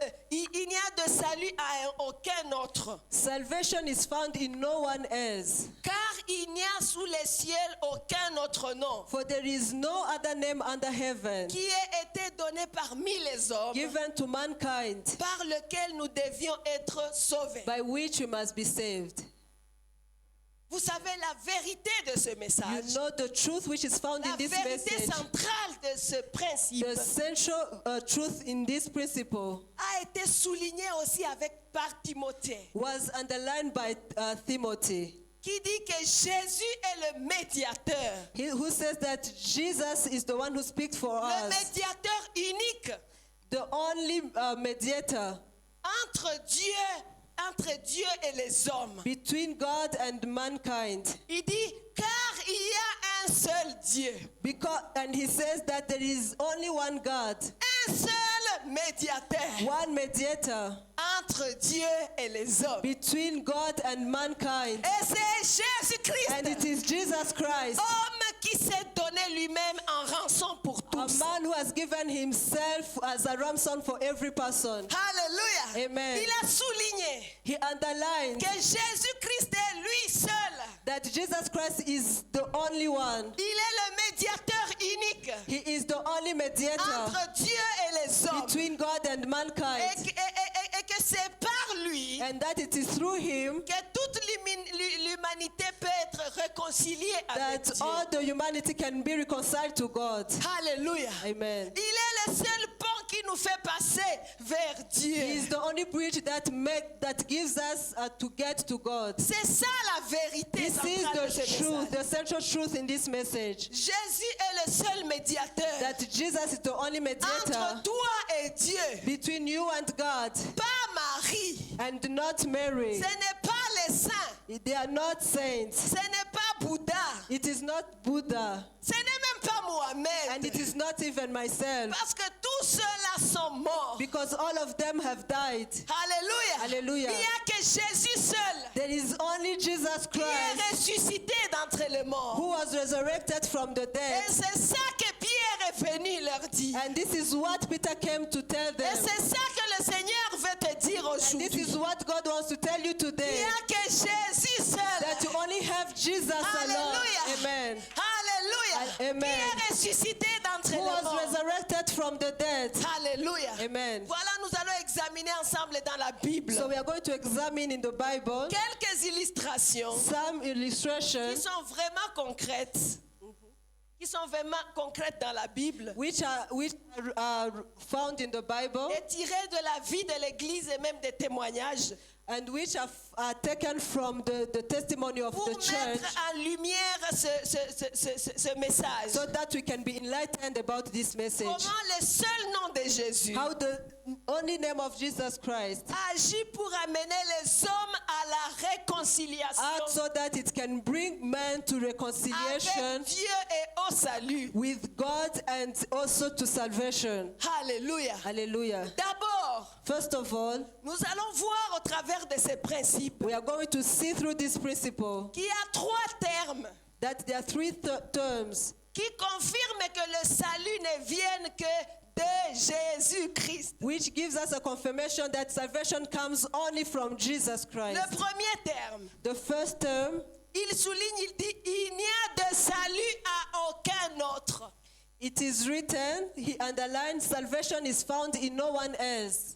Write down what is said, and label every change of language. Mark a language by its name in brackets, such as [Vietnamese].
[French] Il n'y a de salut à aucun autre. [English] Salvation is found in no one else. [French] Car il n'y a sous les ciels aucun autre nom [English] For there is no other name under heaven [French] qui ait été donné parmi les hommes [English] given to mankind [French] par lequel nous devions être sauvés. [English] by which we must be saved. [French] Vous savez la vérité de ce [English] You [French] message. [English] know the truth which is found [French] La [English] in this [French] vérité [English] message. [French] centrale de ce principe [English] The central truth in this principle [French] a été soulignée aussi par Timothée, [English] was underlined by Timothy, [French] qui dit que Jésus est le médiateur. [English] who says that Jesus is the one who speaks for [French] Le [English] us, [French] médiateur unique [English] the only mediator [French] entre Dieu et les hommes. [English] between God and mankind. [French] Il dit, car il y a un seul Dieu, [English] And he says that there is only one God, [French] un seul médiateur [English] one mediator [French] entre Dieu et les hommes. [English] between God and mankind. [French] Et c'est Jésus-Christ, [English] And it is Jesus Christ, [French] homme qui s'est donné lui-même en rançon pour tous. [English] a [French] tous. [English] man who has given himself as a ransom for every person. [French] Alléluia. [English] Amen. [French] Il a souligné [English] He underlined [French] que Jésus-Christ est lui seul. [English] that Jesus Christ is the only one. [French] Il est le médiateur unique [English] He is the only mediator [French] entre Dieu et les hommes. [English] between God and [French] Et [English] mankind. [French] que c'est par lui [English] And that it is through him [French] que toute l'humanité peut être réconciliée avec [English] that [French] Dieu. [English] all the humanity can be reconciled to God. [French] Alléluia. [English] Amen. [French] Il est le seul pont qui nous fait passer vers [English] He is [French] Dieu. [English] the only bridge that gives us to get to God. [French] C'est ça la vérité [English] This is [French] centrale de ce [English] the truth, [French] message. [English] the central truth in this message. [French] Jésus est le seul médiateur [English] That Jesus is the only mediator [French] entre toi et Dieu. [English] between you and God, [French] Pas Marie. [English] and not Mary. [French] Ce n'est pas les saints. [English] They are not saints. [French] Ce n'est pas Bouddha. [English] It is not Buddha, [French] Ce n'est même pas [English] and [French] Mohamed. [English] it is not even myself, [French] Parce que tous ceux-là sont morts. [English] because all of them have died. [French] Alléluia. [English] Alléluia. [French] Il n'y a que Jésus seul [English] There is only Jesus [French] qui est [English] Christ [French] ressuscité d'entre les morts. [English] who was resurrected from the [French] Et [English] dead. [French] c'est ça que Pierre est venu leur dire. [English] And this is what Peter came to tell [French] Et [English] them. [French] c'est ça que le Seigneur veut te dire [English] And this [French] aujourd'hui. [English] is what God wants to tell you [French] Il [English] today. [French] n'y a que Jésus seul. [English] That you only have Jesus alone. [French] Alléluia. [English] Amen. [French] Alléluia. [English] Amen. [French] Qui est ressuscité d'entre [English] Who [French] les [English] was [French] morts. [English] resurrected from the dead. [French] Alléluia. [English] Amen. [French] Voilà, nous allons examiner ensemble dans la Bible [English] So we are going to examine in the Bible [French] quelques illustrations [English] some [French] qui [English] illustrations [French] sont vraiment concrètes. Qui sont vraiment concrètes dans la Bible. [English] which are found in the Bible [French] Et tirées de la vie de l'Église et même des témoignages. [English] and which are taken from the testimony of [French] Pour [English] the church, [French] mettre en lumière ce message. [English] so that we can be enlightened about this message. [French] Comment le seul nom de Jésus [English] How the only name of Jesus Christ [French] agit pour amener les hommes à la réconciliation [English] acts so that it can bring man to reconciliation [French] avec Dieu et au salut. [English] with God and also to salvation. [French] Alléluia. [English] Hallelujah. [French] D'abord, [English] First of all, [French] nous allons voir au travers de ces principes [English] we are going to see through this principle [French] qu'il y a trois termes [English] that there are three terms [French] qui confirment que le salut ne vienne que de Jésus-Christ. [English] which gives us a confirmation that salvation comes only from Jesus Christ. [French] Le premier terme, [English] The first term, [French] il souligne, il dit, il n'y a de salut à aucun autre. [English] it is written, he underlines, salvation is found in no one else.